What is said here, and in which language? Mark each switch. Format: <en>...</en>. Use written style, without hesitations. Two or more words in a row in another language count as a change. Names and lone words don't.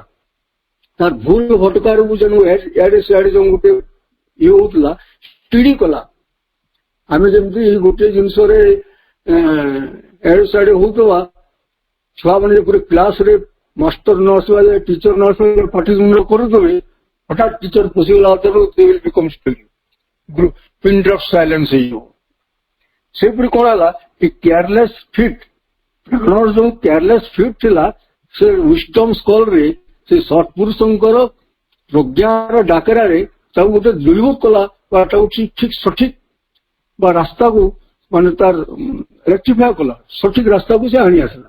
<or>ତାର ଭୁଲ ଭଟକାରକୁ ଯେଣୁ ଏଆଡେ ସେଆଡେ ଯୋଉ ଗୋଟେ ଇଏ ହଉଥିଲା, ସ୍ଟିଡି କଲା। ଆମେ ଯେମିତି ଗୋଟେ ଜିନିଷରେ ଏଆଡେ ସେଆଡେ ହଉଥିବା, ଛୁଆମାନେ ଯେପରି କ୍ଲାସରେ ମାଷ୍ଟର ନ ଆସିବା ଯାଏ, ଟିଚର ନ ଆସିବା ପାଟିତୁଣ୍ଡ କରୁଥିବେ, ହଠାତ୍ ଟିଚର ପଶିଗଲା ହାତରୁ</or> <en>they will become still, pin drop silence</en> <or>ହେଇଯିବ। ସେପରି କଣ ହେଲା,</or> <en>a careless fit,</en> <or>ପ୍ରାଣର ଯୋଉ</or> <en>careless fit</en> <or>ଥିଲା, ସେ ୱିସଡମ୍ସ କଲରେ ସେ ସତ୍ପୁରୁଷଙ୍କର ପ୍ରଜ୍ଞାର ଡାକରାରେ ତାକୁ ଗୋଟେ ଦୃଢ଼ୀଭୂତ କଲା, ବା ତାକୁ ଠିକ ସଠିକ ବା ରାସ୍ତାକୁ ମାନେ ତାର ରେକ୍ଟିଫାଏ କଲା, ସଠିକ ରାସ୍ତାକୁ ସେ ଆଣି ଆସିଲା।</or>